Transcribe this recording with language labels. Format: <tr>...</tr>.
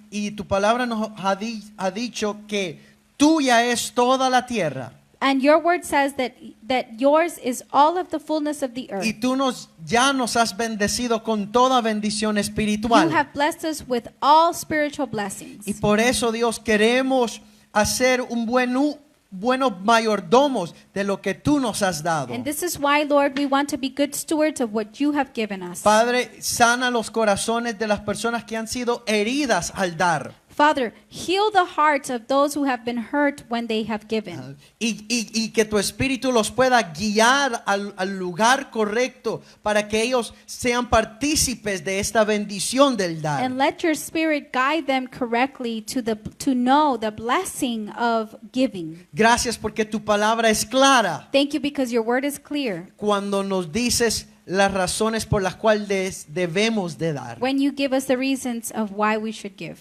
<es>y tu palabra nos ha dicho que tuya es toda la tierra.</es> <en>And your word says that yours is all of the fullness of the earth.</en> <es>Y tú ya nos has bendecido con toda bendición</es> <en>You</en> <es>espiritual.</es> <en>have blessed us with all spiritual blessings.</en> <es>Y por eso, Dios, queremos hacer buenos mayordomos de lo que tú nos has dado.</es> <en>And this is why, Lord, we want to be good stewards of what you have given us.</en> <es>Padre, sana los corazones de las personas que han sido heridas al dar.</es> <en>Father, heal the hearts of those who have been hurt when they have given.</en> <es>Y que tu espíritu los pueda guiar al lugar correcto para que ellos sean partícipes de esta bendición del dar.</es> <en>And let your spirit guide them correctly to know the blessing of giving.</en> <es>Gracias porque tu palabra es clara</es> <en>Thank you because your word is clear.</en> <es>cuando nos dices las razones por las cuales debemos de dar.</es> <en>When you give us the reasons of why we should give.</en>